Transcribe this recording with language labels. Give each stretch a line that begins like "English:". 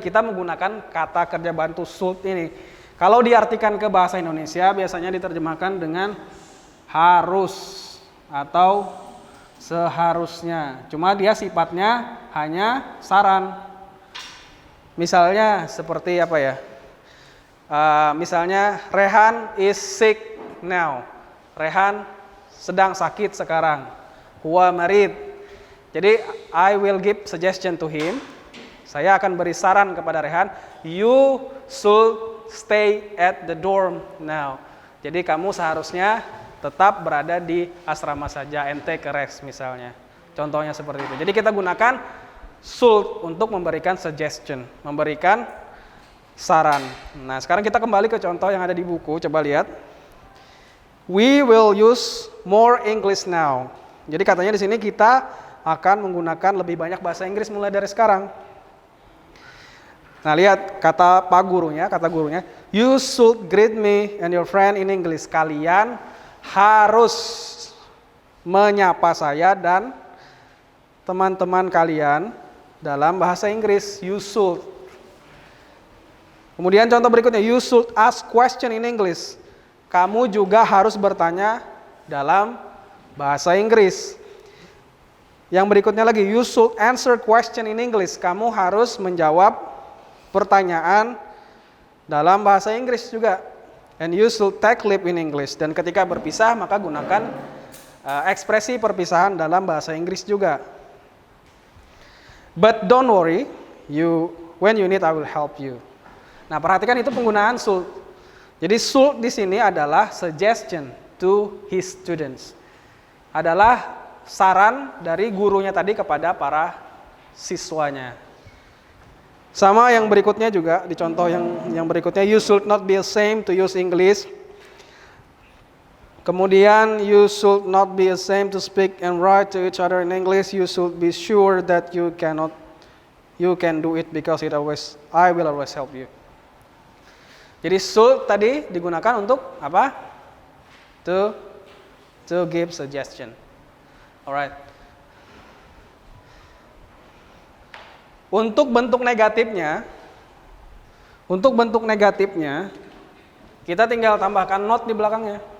Indonesian: Kita menggunakan kata kerja bantu should ini. Kalau diartikan ke bahasa Indonesia, biasanya diterjemahkan dengan harus atau seharusnya. Cuma dia sifatnya hanya saran. Misalnya seperti apa ya? Misalnya
English: Rehan is sick now.
Indonesian: Rehan sedang sakit sekarang.
Arabic: Huwa marid.
Indonesian: Jadi
English: I will give suggestion to him.
Indonesian: Saya akan beri saran kepada Rehan.
English: You should stay at the dorm now.
Indonesian: Jadi kamu seharusnya tetap berada di asrama saja,
English: and take a rest
Indonesian: misalnya. Contohnya seperti itu. Jadi kita gunakan should untuk memberikan suggestion, memberikan saran. Nah, sekarang kita kembali ke contoh yang ada di buku. Coba lihat.
English: We will use more English now.
Indonesian: Jadi katanya di sini kita akan menggunakan lebih banyak bahasa Inggris mulai dari sekarang. Nah, lihat kata gurunya,
English: you should greet me and your friend in English.
Indonesian: Kalian harus menyapa saya dan teman-teman kalian dalam bahasa Inggris.
English: You should.
Indonesian: Kemudian contoh berikutnya,
English: you should ask question in English.
Indonesian: Kamu juga harus bertanya dalam bahasa Inggris. Yang berikutnya lagi,
English: you should answer question in English.
Indonesian: Kamu harus menjawab pertanyaan dalam bahasa Inggris juga.
English: And you should take leave in English.
Indonesian: Dan ketika berpisah, maka gunakan ekspresi perpisahan dalam bahasa Inggris juga.
English: But don't worry, when you need I will help you.
Indonesian: Nah, perhatikan itu penggunaan should. Jadi should di sini adalah
English: suggestion to his students.
Indonesian: Adalah saran dari gurunya tadi kepada para siswanya. Sama yang berikutnya juga, di contoh yang berikutnya,
English: you should not be ashamed to use English.
Indonesian: Kemudian,
English: you should not be ashamed to speak and write to each other in English. You should be sure that you can do it because I will always help you.
Indonesian: Jadi should tadi digunakan untuk apa?
English: To give suggestion. Alright.
Indonesian: Untuk bentuk negatifnya, kita tinggal tambahkan not di belakangnya.